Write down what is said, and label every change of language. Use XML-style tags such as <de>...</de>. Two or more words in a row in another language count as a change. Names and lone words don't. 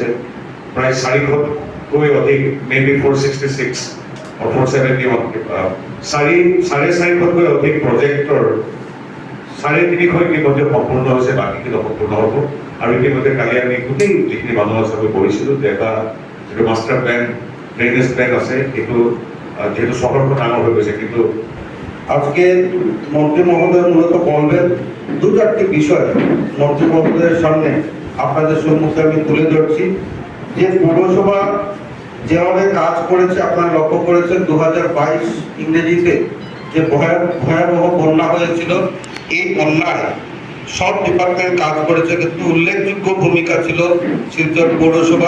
<as>প্ৰায় 400কৈ অধিক, মেবি 466 or 471 450কৈ অধিক প্ৰজেক্টৰ 350 ইতিমধ্যে সম্পূৰ্ণ হৈছে, বাকীখিনি সম্পূৰ্ণ হ'ব। আৰু ইতিমধ্যে কালি আমি গোটেই যিখিনি মানুহ আছে আমি পঢ়িছিলোঁ যে এটা যিটো</as> <en>master plan drainage plan</en> <as>আছে, সেইটো যেহেতু শহরটা ডাঙর</as> <bn>হয়ে গেছে,</bn> <as>কিন্তু</as> <bn>আজকে মন্ত্রী মহোদয় মূলত বলবেন 2-4টি বিষয় মন্ত্রী মহোদয়ের সামনে আপনাদের সম্মুখে আমি তুলে ধরছি। যে পৌরসভা যেভাবে কাজ করেছে, আপনারা লক্ষ্য করেছেন 2022 ইংরেজিতে যে ভয়াবহ বন্যা হয়েছিল, এই বন্যায় সব ডিপার্টমেন্ট কাজ করেছে, কিন্তু উল্লেখযোগ্য ভূমিকা ছিল শিলচর পৌরসভার।</bn>